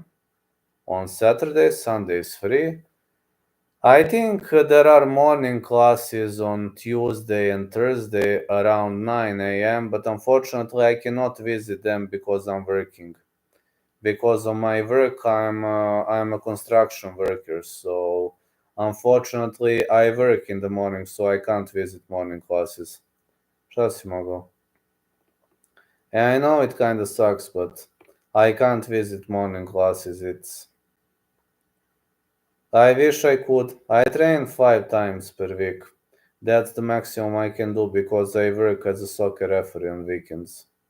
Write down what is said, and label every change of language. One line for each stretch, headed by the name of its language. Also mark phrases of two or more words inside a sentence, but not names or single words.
English: On Saturday, Sunday is free. I think there are morning classes on Tuesday and Thursday around 9 a.m., but unfortunately I cannot visit them because I'm working. Because of my work, I'm a construction worker, so unfortunately I work in the morning, so I can't visit morning classes.
Serbian: Šta si mogao?
English: And I know it kind of sucks, but I can't visit morning classes. I wish I could. I train 5 times per week. That's the maximum I can do because I work as a soccer referee on weekends.